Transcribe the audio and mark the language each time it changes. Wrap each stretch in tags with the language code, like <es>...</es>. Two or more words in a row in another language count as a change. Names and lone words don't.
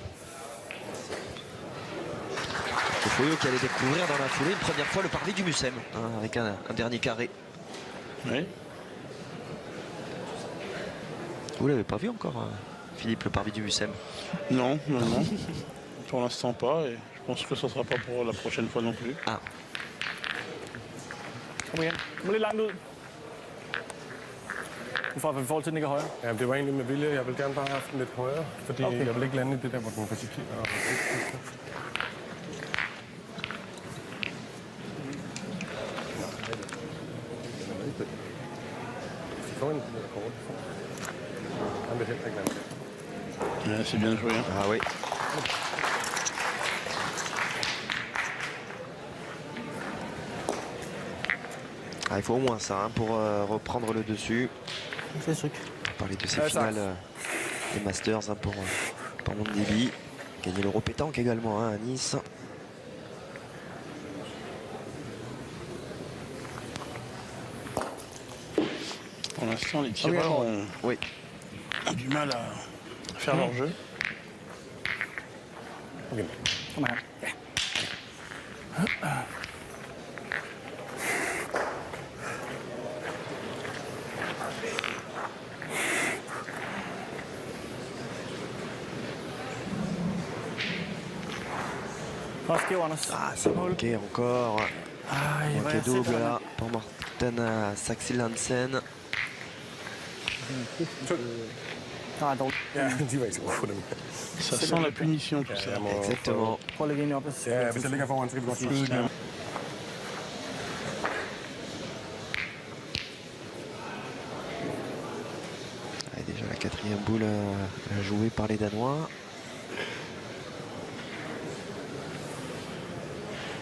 <fr>Marco Foyo qui allait découvrir dans la foulée une première fois le parvis du Mucem hein, avec un dernier carré. Oui. Vous l'avez pas vu encore Philippe, le parvis du Mucem? Non, non, non. Pour l'instant pas. Et je pense que ce ne sera pas pour la prochaine fois non plus. Ah.</fr> <da>Kom igen. Kom lidt langt ud. I forhold til, den ikke er højere. Ja, det var egentlig med vilje. Jeg vil gerne bare have haft den lidt højere, fordi Okay. jeg vil ikke lande i det der, hvor den risikerer. Han vil heller ikke lande.</da> <fr>Ouais, c'est bien joué. Hein. Ah oui. Ah, il faut au moins ça hein, pour reprendre le dessus. C'est sûr. On va parler de ces finales des Masters hein, pour Mandibi. Gagner l'Euro pétanque également hein, à Nice. Pour l'instant, les tireurs ont Oui. du mal à faire leur jeu.</fr> <da>Kom her. Godt skæv, Anders.</da> <fr>Ah, c'est manqué encore.</fr> <da>Ej, hvor</da> <fr>Manqué</fr> <da>jeg</da> <fr>double</fr> <da>sætter</da> <fr>là pour Martin Saxilandsen.</fr> <da>Nej, dårligt. Ja, de var ikke så gode på dem.</da> <fr>Ça sent la punition, tout ça. Exactement.</fr> <da>Prøv at lægge en op. Ja, hvis jeg ligger foran, så kan vi godt skyde igen.</da> <fr>Allez, déjà la 4e boule jouée par les Danois.</fr>